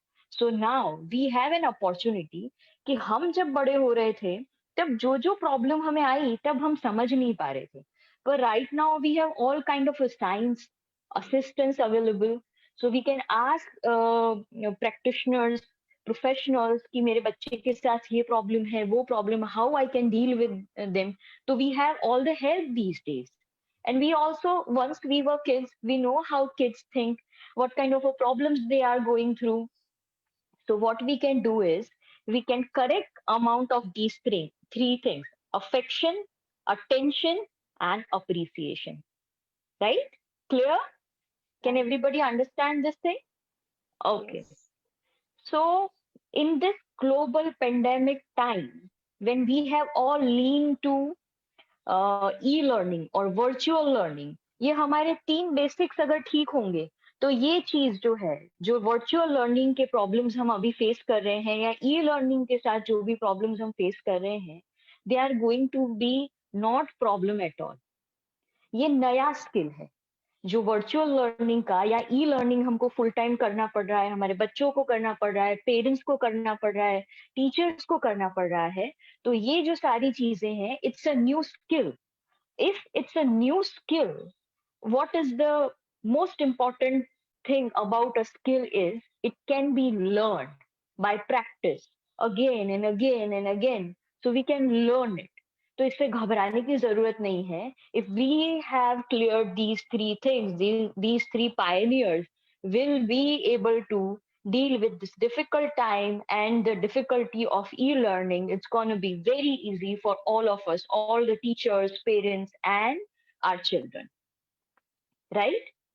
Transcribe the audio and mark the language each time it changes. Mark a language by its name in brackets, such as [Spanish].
[English] So now we have an opportunity [Hindi] कि हम जब बड़े हो रहे थे तब जो प्रॉब्लम हमें आई तब हम समझ नहीं पा रहे थे. [English] But right now we have all kind of a science assistance available, so we can ask practitioners, professionals [Hindi] कि मेरे बच्चे के साथ ये प्रॉब्लम है, वो problem, [English] how I can deal with them. So we have all the help these days. And we also, once we were kids, we know how kids think, what kind of a problems they are going through. So what we can do is we can correct amount of these three things: affection, attention, and appreciation. Right? Clear? Can everybody understand this thing? Okay. Yes. So in this global pandemic time, when we have all leaned to e-learning or virtual learning, [Hindi] ये हमारे 3 basics अगर ठीक होंगे तो ये चीज जो है, जो वर्चुअल लर्निंग के प्रॉब्लम्स हम अभी फेस कर रहे हैं या ई लर्निंग के साथ जो भी प्रॉब्लम्स हम फेस कर रहे हैं, [English] They are going to be not problem at all. [Hindi] ये नया स्किल है जो वर्चुअल लर्निंग का या ई लर्निंग हमको फुल टाइम करना पड़ रहा है, हमारे बच्चों को करना पड़ रहा है, पेरेंट्स को करना पड़ रहा है, टीचर्स को करना पड़ रहा है. तो ये जो सारी चीजें हैं, [English] It's a new skill. If it's a new skill, what is the most important thing about a skill is it can be learned by practice again and again and again. So we can learn it. [Hindi] तो इससे घबराने की जरूरत नहीं है. [English] If we have cleared these three things, these three pioneers will be able to deal with this difficult time and the difficulty of e-learning. It's going to be very easy for all of us, all the teachers, parents, and our children. Right?